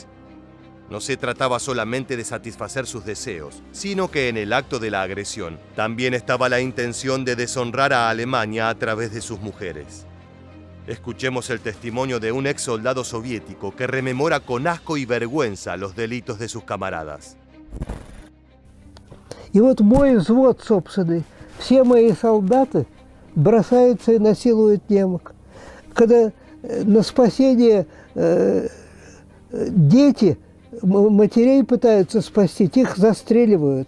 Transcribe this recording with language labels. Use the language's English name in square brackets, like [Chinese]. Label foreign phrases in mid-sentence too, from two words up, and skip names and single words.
[Spanish] No se trataba solamente de satisfacer sus deseos, sino que en el acto de la agresión también estaba la intención de deshonrar a Alemania a través de sus mujeres. Escuchemos el testimonio de un ex soldado soviético que rememora con asco y vergüenza los delitos de sus camaradas. [Russian] И вот мой взвод собственный, все мои солдаты бросаются и насилуют немок. Когда на спасение дети, матерей пытаются спасти, их застреливают.